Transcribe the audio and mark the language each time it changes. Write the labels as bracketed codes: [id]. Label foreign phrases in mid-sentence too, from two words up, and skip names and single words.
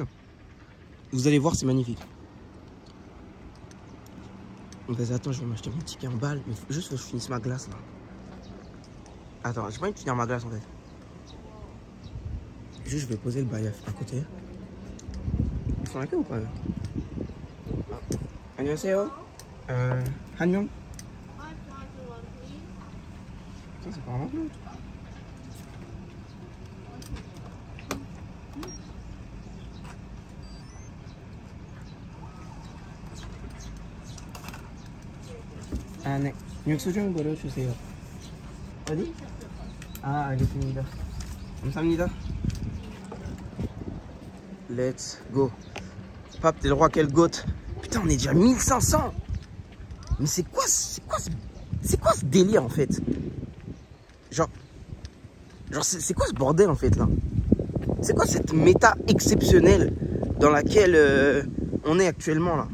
[fr] Vous allez voir, c'est magnifique. Attends, je vais m'acheter mon ticket en balle. Mais juste que je finisse ma glace là. Attends, j'ai pas envie de finir ma glace en fait. Juste, je vais poser le bail à côté. Ils sont là ou pas? [ko] 안녕하세요. 한용. [fr] Putain, c'est pas vraiment bleu. [ko] 아, 네. 육수 좀 버려주세요. 어디? 아, 알겠습니다. 감사합니다. [en] Let's go. [fr] Pape, t'es le roi, quel goat. Putain, on est déjà 1500. Mais c'est quoi ce délire en fait? Genre c'est quoi ce bordel en fait là? C'est quoi cette méta exceptionnelle dans laquelle on est actuellement là?